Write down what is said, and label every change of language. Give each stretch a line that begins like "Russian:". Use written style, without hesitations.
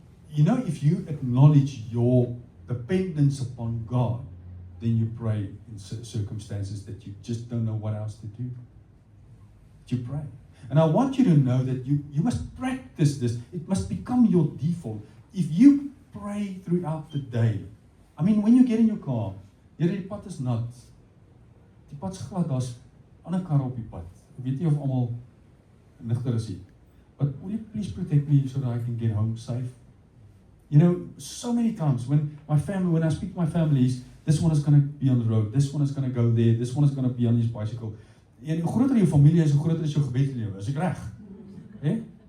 English: You know, if you acknowledge your dependence upon God, then you pray in circumstances that you just don't know what else to do. You pray. And I want you to know that you must practice this. It must become your default. If you pray throughout the day, I mean, when you get in your car,
Afrikaans: die pad is nat. Die pad is glad, daar's ander karre op die pad. Ek weet nie of almal nigter is hier.
English: But will you please protect me so that I can get home safe? You know, so many times when I speak to my families, this one is going to be on the road, this one is going to go there, this one is going to be on his bicycle.
Afrikaans: En hoe groter jou familie is, hoe groter is jou gebedslewe. Is ek reg? Okay?